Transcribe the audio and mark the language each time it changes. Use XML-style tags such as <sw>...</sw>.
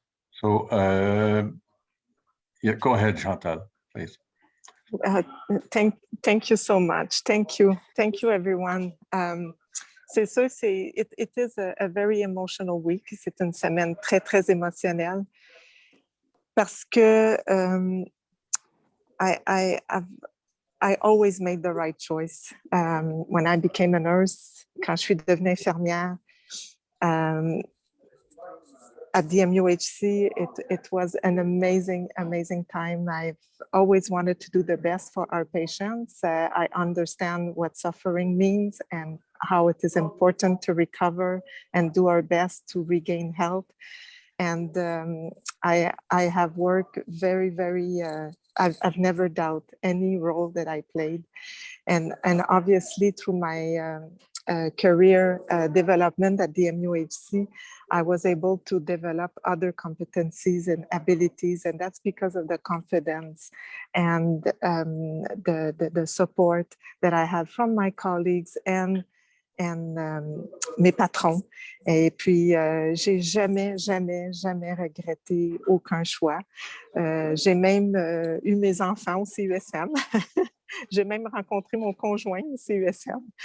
<en>So, yeah, go ahead, Chantal, please. Thank you so much. Thank you, everyone.</en> <fr>C'est sûr,</fr> <en>it is a very emotional week.</en> <fr>C'est une semaine très, très émotionnelle parce que</fr> <en>I always made the right choice. When I became a nurse,</en> <fr>quand je suis devenue infirmière,</fr> <en>at the MUHC, it was an amazing, amazing time. I've always wanted to do the best for our patients. I understand what suffering means and how it is important to recover and do our best to regain health. And I have worked very, very, I've never doubted any role that I played. And obviously through my career development at the MUHC, I was able to develop other competencies and abilities, and that's because of the confidence and the support that I had from my colleagues and</en> <fr>mes patrons. Et puis, j'ai jamais regretté aucun choix. J'ai même eu mes enfants au CUSM. J'ai même rencontré mon conjoint au CUSM.</fr>